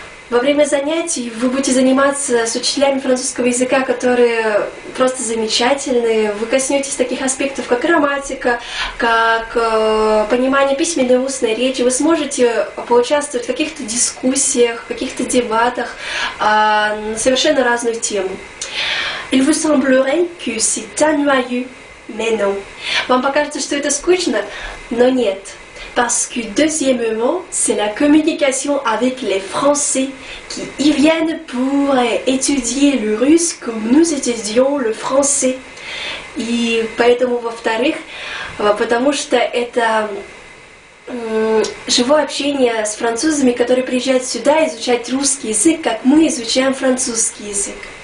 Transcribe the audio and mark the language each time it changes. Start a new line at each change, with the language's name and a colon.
Russian: Во время занятий вы будете заниматься с учителями французского языка, которые просто замечательные. Вы коснетесь таких аспектов, как грамматика, как понимание письменной и устной речи. Вы сможете поучаствовать в каких-то дискуссиях, в каких-то дебатах на совершенно разную тему.
French: Il vous semblerait que c'est ennuyeux, mais non.
Russian: Вам покажется, что это скучно, но нет.
French: Parce que deuxièmement, c'est la communication avec les Français qui y viennent pour étudier le russe comme nous étudions le français.
Russian: И поэтому, во-вторых, потому что это живое общение с французами, которые приезжают сюда изучать русский язык, как мы изучаем французский язык.